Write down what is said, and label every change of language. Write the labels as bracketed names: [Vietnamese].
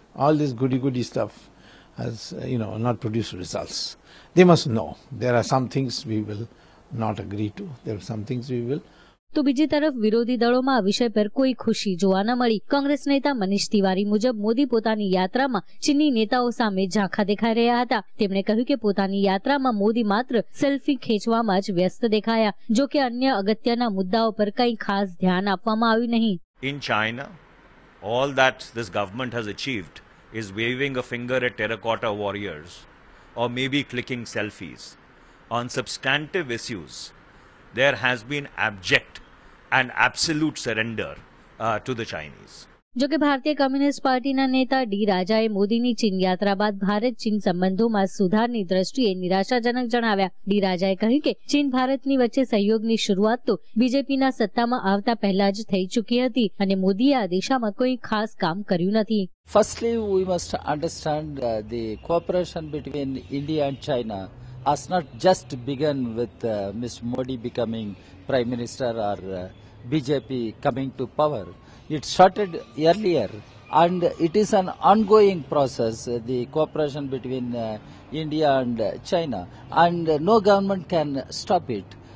[English] All this goody stuff has, not produced results. They must know there are some things we will not agree to. There are some things we will. [Gujarati] તો બીજી તરફ વિરોધી દળોમાં આ વિષય પર કોઈ ખુશી જોવા ન મળી। કોંગ્રેસ નેતા મનીષ તિવારી મુજબ મોદી પોતાની યાત્રામાં ચીની નેતાઓ સામે ઝાંખા દેખાઈ રહ્યા હતા। તેમણે કહ્યું કે પોતાની યાત્રામાં મોદી માત્ર સેલ્ફી ખેંચવામાં જ વ્યસ્ત દેખાયા, જો કે અન્ય અગત્યના મુદ્દાઓ પર કંઈ ખાસ ધ્યાન આપવામાં આવ્યું નહીં। [English] In China, all that this government has achieved is waving a finger at terracotta warriors or maybe clicking selfies. On substantive issues, there has been abject and absolute surrender to the Chinese. [Gujarati] જો કે ભારતીય communist પાર્ટીના નેતા D રાજાએ મોદીની ચીન યાત્રા બાદ ભારત ચીન સંબંધોમાં સુધારની દ્રષ્ટિએ નિરાશાજનક જણાવ્યા। ડી રાજાએ કહ્યું કે ચીન ભારતની વચ્ચે સહયોગની શરૂઆત તો બીજેપીના સત્તામાં આવતા પહેલા જ થઈ ચૂકી હતી અને મોદીએ આ દિશામાં કોઈ ખાસ કામ કર્યું નથી। [English] Firstly, we must understand the cooperation between India and China has not just begun with Ms. Modi becoming Prime Minister or BJP coming to power. It started earlier and it is an ongoing process, the cooperation between India and China, and no government can stop it.